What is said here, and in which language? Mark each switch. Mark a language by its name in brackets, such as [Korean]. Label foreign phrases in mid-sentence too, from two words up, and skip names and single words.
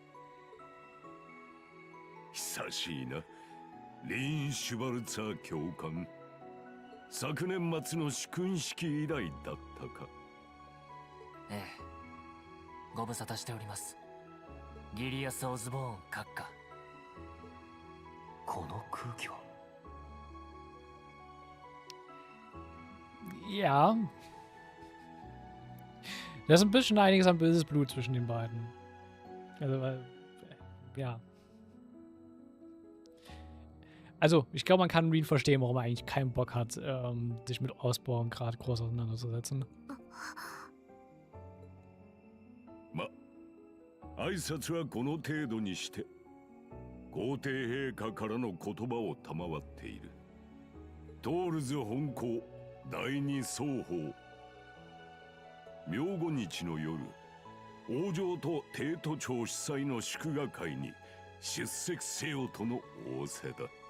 [Japanese] 久しいな、リーン・シュバルツァー教官。昨年末の試訓式以来だったか。ええ、ご無沙汰しております。リリアス・オズボーン閣下。この空気は。 [German] Ja. Da ist ein bisschen einiges an böses Blut zwischen den beiden. Also, ja. Also, ich glaube, man kann Reed verstehen, warum er eigentlich keinen Bock hat, sich mit Osborn gerade groß auseinanderzusetzen. [Japanese] ま、挨拶はこの程度にして、皇帝陛下からの言葉を賜っている。トールズ本校第二双方。明後日の夜、王女と帝都庁主催の祝賀会に出席せよとの仰せだ。